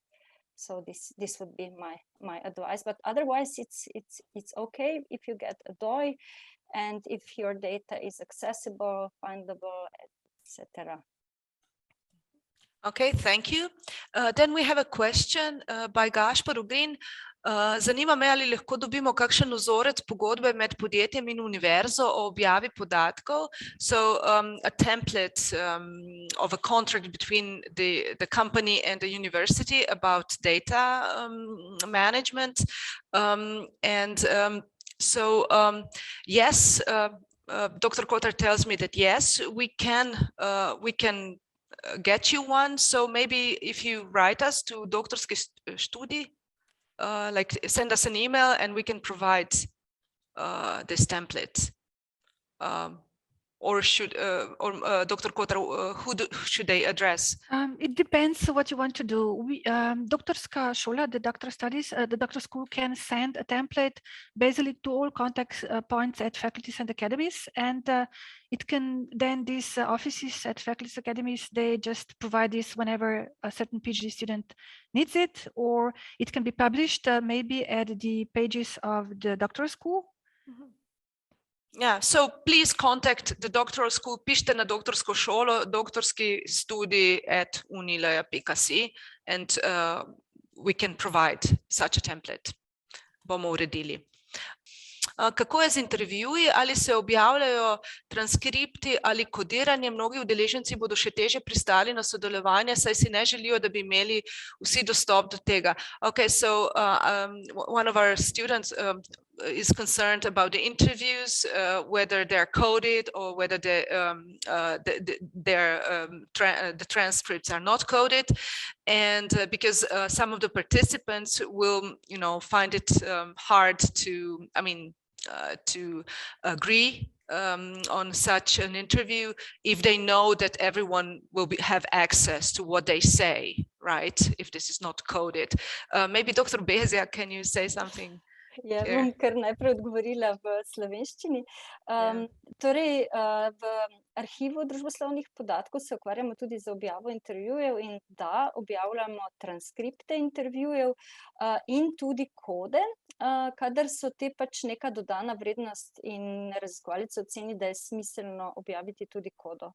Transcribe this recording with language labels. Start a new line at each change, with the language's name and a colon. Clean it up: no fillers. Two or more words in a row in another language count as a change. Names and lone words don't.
English: So this would be my advice. But otherwise it's okay if you get a DOI and if your data is accessible, findable, etc. Okay, thank you. Then we have a question by Gašpar Ugrin.
Slovenian: Zanima me, ali lahko dobimo kakšen vzorec pogodbe med podjetjem in univerzo o objavi podatkov.
English: So a template of a contract between the company and the university about data management. Yes, Dr. Kotar tells me that yes, we can get you one. So maybe if you write us to
Slovenian: doktorske študij,
English: like send us an email and we can provide this template. Or should Dr. Kotar, who should they address? It depends what you want to do. We
Slovenian: doktorska šola,
English: the doctor studies, the doctor school can send a template basically to all contact points at faculties and academies, and it can then these offices at faculties academies, they just provide this whenever a certain PhD student needs it, or it can be published maybe at the pages of the doctoral school. Mm-hmm. Yeah, so please contact the doctoral school,
Slovenian: pišite na doktorsko šolo, doktorski študij @unilea.si,
English: and we can provide such a template.
Slovenian: Bomo uredili. Kako je z intervjuji? Ali se objavljajo transkripti ali kodiranje? Mnogi udeleženci bodo še teže pristali na sodelovanje, saj si ne želijo, da bi imeli vsi dostop do tega.
English: Okay, so one of our students is concerned about the interviews, whether they're coded or whether the transcripts are not coded, and because some of the participants will, find it hard to, to agree on such an interview if they know that everyone will have access to what they say right? If this is not coded. Maybe Dr. Bezia, can you say something?
Slovenian: Ja, bom kar najprej odgovorila v slovenščini. Torej, v arhivu družboslovnih podatkov se ukvarjamo tudi z objavo intervjujev in da objavljamo transkripte intervjujev in tudi kode, kadar so te pač neka dodana vrednost in raziskovalec oceni, da je smiselno objaviti tudi kodo.